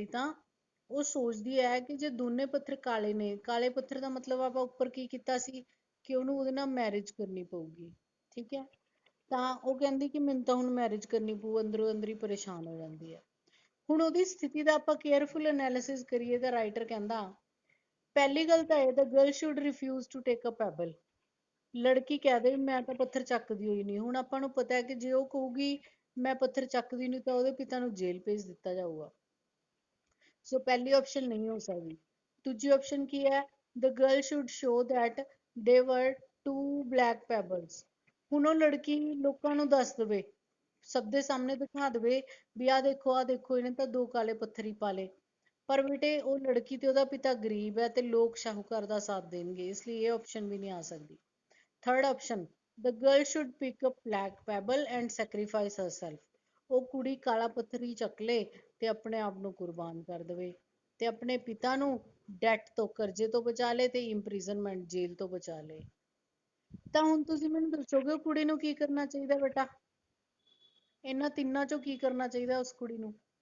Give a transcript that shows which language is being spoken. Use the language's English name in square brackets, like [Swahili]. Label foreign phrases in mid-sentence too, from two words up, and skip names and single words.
[Punjabi] ਤਾਂ ਉਹ ਸੋਚਦੀ ਹੈ ਕਿ ਜੇ ਦੋਨੇ ਪੱਥਰ ਕਾਲੇ ਨੇ, ਕਾਲੇ ਪੱਥਰ ਦਾ ਮਤਲਬ ਆਪਾਂ ਉੱਪਰ ਕੀ ਕੀਤਾ ਸੀ ਕਿ ਉਹਨੂੰ ਉਹਦੇ ਨਾਲ ਮੈਰਿਜ ਕਰਨੀ ਪਊਗੀ। ਠੀਕ ਹੈ, ਤਾਂ ਉਹ ਕਹਿੰਦੀ ਕਿ ਮੈਨੂੰ ਤਾਂ ਹੁਣ ਮੈਰਿਜ ਕਰਨੀ ਪਊ, ਅੰਦਰੋਂ ਅੰਦਰ ਹੀ ਪਰੇਸ਼ਾਨ ਹੋ ਜਾਂਦੀ ਹੈ। ਹੁਣ ਉਹਦੀ ਸਥਿਤੀ ਦਾ ਆਪਾਂ [English] careful analysis [Punjabi] ਕਰੀਏ ਤਾਂ ਰਾਈਟਰ ਕਹਿੰਦਾ ਪਹਿਲੀ ਗੱਲ ਤਾਂ ਇਹ, [English] the girl should refuse to take a pebble। [Punjabi] ਲੜਕੀ ਕਹਿ ਦੇ ਮੈਂ ਤਾਂ ਪੱਥਰ ਚੱਕਦੀ ਹੋਈ ਨਹੀਂ। ਹੁਣ ਆਪਾਂ ਨੂੰ ਪਤਾ ਹੈ ਕਿ ਜੇ ਉਹ ਕਹੂਗੀ ਮੈਂ ਪੱਥਰ ਚੱਕਦੀ ਨਹੀਂ ਤਾਂ ਉਹਦੇ ਪਿਤਾ ਨੂੰ ਜੇਲ੍ਹ ਭੇਜ ਦਿੱਤਾ ਜਾਊਗਾ। ਸੋ ਪਹਿਲੀ ਆਪਸ਼ਨ ਨਹੀਂ ਹੋ ਸਕਦੀ। ਦੂਜੀ ਆਪਸ਼ਨ ਕੀ ਹੈ, [English] the girl should show that they were two black pebbles। [Punjabi] ਹੁਣ ਉਹ ਲੜਕੀ ਲੋਕਾਂ ਨੂੰ ਦੱਸ ਦੇਵੇ, ਸਭ ਦੇ ਸਾਹਮਣੇ ਦਿਖਾ ਦੇਵੇ ਵੀ ਆਹ ਦੇਖੋ ਇਹਨੇ ਤਾਂ ਦੋ ਕਾਲੇ ਪੱਥਰ ਹੀ ਪਾ ਲਏ। ਪਰ ਬੇਟੇ ਉਹ ਲੜਕੀ ਤੇ ਉਹਦਾ ਪਿਤਾ ਗਰੀਬ ਹੈ ਤੇ ਲੋਕ ਸ਼ਾਹੂਕਾਰ ਦਾ ਸਾਥ ਦੇਣਗੇ, ਇਸ ਲਈ ਇਹ ਆਪਸ਼ਨ ਵੀ ਨਹੀਂ ਆ ਸਕਦੀ। [English] third option, the girl should pick up black pebble and sacrifice herself। [Punjabi] ਉਹ ਕੁੜੀ ਕਾਲਾ ਪੱਥਰ ਹੀ ਚੱਕ ਲੇ ਤੇ ਆਪਣੇ ਆਪ ਨੂੰ ਕੁਰਬਾਨ ਕਰ ਦੇਵੇ ਤੇ ਆਪਣੇ ਪਿਤਾ ਨੂੰ ਡੈਟ ਤੋਂ, ਕਰਜ਼ੇ ਤੋਂ ਬਚਾ ਲੇ ਤੇ ਇੰਪ੍ਰਿਜ਼ਨਮੈਂਟ, ਜੇਲ੍ਹ ਤੋਂ ਬਚਾ ਲੇ। ਤਾਂ ਹੁਣ ਤੁਸੀਂ ਮੈਨੂੰ ਦੱਸੋਗੇ ਉਹ ਕੁੜੀ ਨੂੰ ਕੀ ਕਰਨਾ ਚਾਹੀਦਾ ਬੇਟਾ? ਇਹਨਾਂ ਤਿੰਨਾਂ ਚੋਂ ਕੀ ਕਰਨਾ ਚਾਹੀਦਾ ਉਸ ਕੁੜੀ ਨੂੰ?